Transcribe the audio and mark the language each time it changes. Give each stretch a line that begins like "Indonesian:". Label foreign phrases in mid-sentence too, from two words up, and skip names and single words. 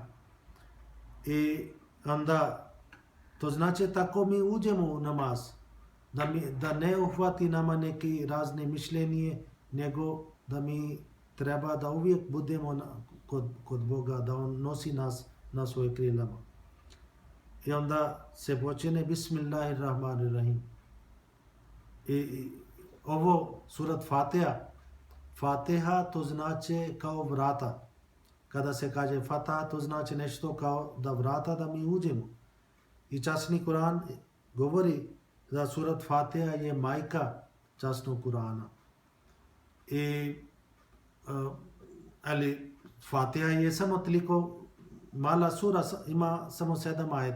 Bosnian: I onda to znači tako mi uđemo u namaz, da ne uhvati nama neki razne mišljenje, nego da mi treba da uvijek budemo kod Boga, da on nosi nas na svoje krilama. I onda se počne Bismillahirrahmanirrahim. I ovo surat Fatiha. Fatiha to znači kao vrata. Kada se kaže Fatiha, to znači nešto kao da vrata da mi uđemo. I časni Kur'an govori da surat Fatiha je majka časnog Kur'ana. Ali Fatiha je samo toliko mala sura, ima samo 7 ajeta.